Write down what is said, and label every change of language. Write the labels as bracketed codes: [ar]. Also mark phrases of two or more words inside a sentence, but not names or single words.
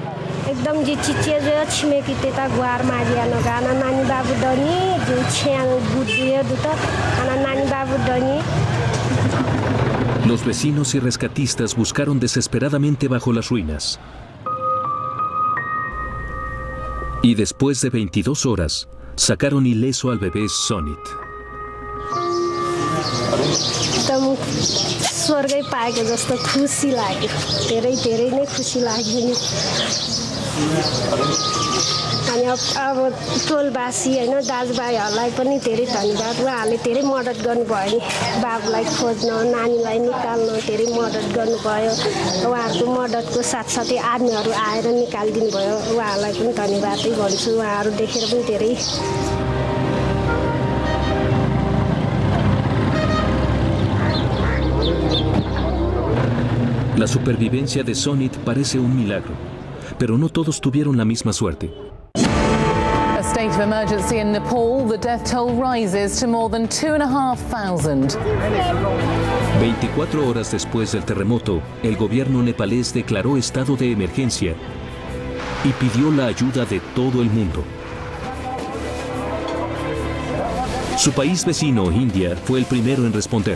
[es] Los vecinos y rescatistas buscaron desesperadamente bajo las ruinas. Y después de 22 horas, sacaron ileso al bebé Sonit. [ne] एकदम स्वर्गै पाएको जस्तो खुसी लाग्यो, धेरै धेरै नै खुसी लाग्यो नि। अनि अब टोलवासी हैन दाजुभाइहरूलाई पनि धेरै धन्यवाद, उहाँहरूले धेरै मद्दत गर्नुभयो नि, बाबुलाई खोज्न नानीलाई निकाल्न धेरै मद्दत गर्नुभयो। उहाँहरूको मद्दतको साथसाथै आर्मीहरू आएर निकालिदिनु भयो, उहाँहरूलाई पनि धन्यवादै भन्छु, उहाँहरू देखेर पनि धेरै। [es] La supervivencia de Sonit parece un milagro, pero no todos tuvieron la misma suerte. [en] A state of emergency in Nepal, the death toll rises to more than 2,500. [es] 24 horas después del terremoto, el gobierno nepalés declaró estado de emergencia y pidió la ayuda de todo el mundo. Su país vecino, India, fue el primero en responder.